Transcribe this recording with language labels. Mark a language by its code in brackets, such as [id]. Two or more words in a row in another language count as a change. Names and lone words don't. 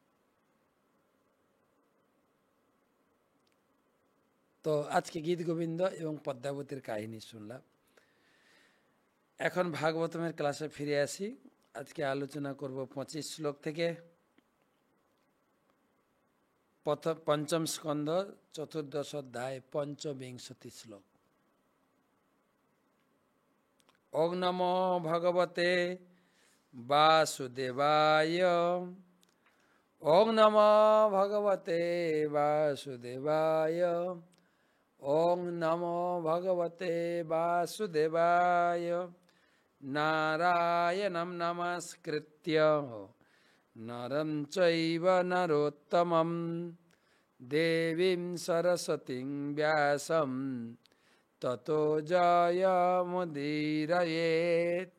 [bn] তো আজকে গীত গোবিন্দ এবং পদ্মাবতীর কাহিনী শুনলাম। এখন ভাগবতমের ক্লাসে ফিরে আসি। আজকে আলোচনা করব 25 শ্লোক থেকে পঞ্চম স্কন্ধ চতুর্দশ অধ্যায় পঞ্চবিংশতি শ্লোক। [sa] ওং নমো ভগবতে বাসুদেবায়। ওং নমো ভগবতে বাসুদেবায়। ওং নমো ভগবতে বাসুদেবায়। নারায়ণং নমস্কৃত্য নরং চৈব নরোত্তমং দেবীং সরস্বতীং ব্যাসং ততো জয়মুদীরয়েৎ।